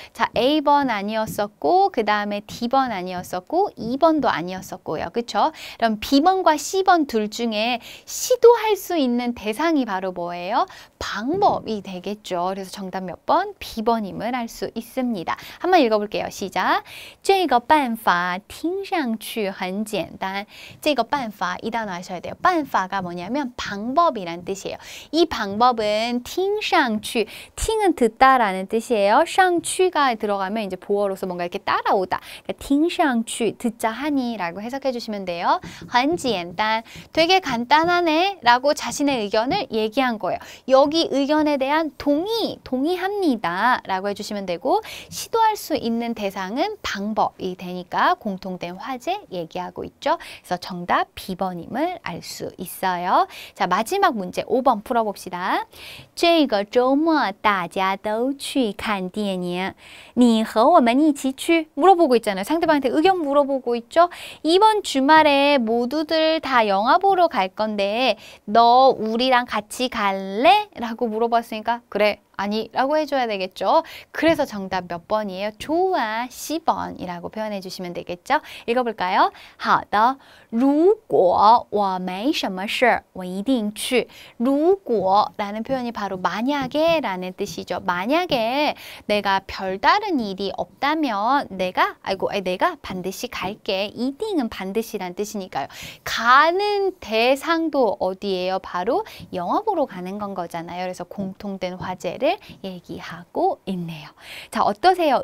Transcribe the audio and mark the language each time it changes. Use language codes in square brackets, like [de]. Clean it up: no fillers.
[ko] 자, A번 아니었었고 그 다음에 D번 아니었었고 2번도 아니었었고요. 그쵸? 그럼 B번과 C번 둘 중에 시도할 수 있는 대상이 바로 뭐예요? 방법이 되겠죠. 그래서 정답 몇 번? B번임을 알 수 있습니다. 한번 읽어볼게요. 시작. [zh] 这个办法听上去很简单. 这个办法 [ko] 이 단어 아셔야 돼요. 办法가 뭐냐면 방법이란 뜻이에요. 이 방법은 [zh] 听上去, [ko] 听은 듣다라는 뜻이에요. 上去가 들어가면 이제 보어로서 뭔가 이렇게 따라오다. 그러니까 [zh] 听上去 [ko] 듣자 하니라고 해석해 주시면 돼요. [zh] 很简单, [ko] 되게 간단하네 라고 자신의 의견을 얘기한 거예요. 여기 의견에 대한 동의합니다 라고 해주시면 되고 시도할 수 있는 대상은 방법이 되니까 공통된 화제 얘기하고 있죠. 그래서 정답 B번임을 알 수 있어요. 자, 마지막 문제 5번 풀어봅시다. [zh] 这个周末大家都去看电影你和我们一起去 [ko] 물어보고 있잖아요. 상대방한테 의견 물어보고 있죠. 이번 주말에 모두들 다 영화 보러 갈 건데 너 우리랑 같이 갈래? 라고 물어봤으니까 그래. 아니라고 해줘야 되겠죠. 그래서 정답 몇 번이에요? 좋아, 10번이라고 표현해 주시면 되겠죠. 읽어볼까요? [zh] 好的,如果我没什么事我一定去如果 [ko] 라는 표현이 바로 만약에 라는 뜻이죠. 만약에 내가 별다른 일이 없다면 내가 반드시 갈게. 이딩은 반드시란 뜻이니까요. 가는 대상도 어디예요? 바로 영화 보러 가는 건 거잖아요. 그래서 공통된 화제를 얘기하고 있네요. 자, 어떠세요?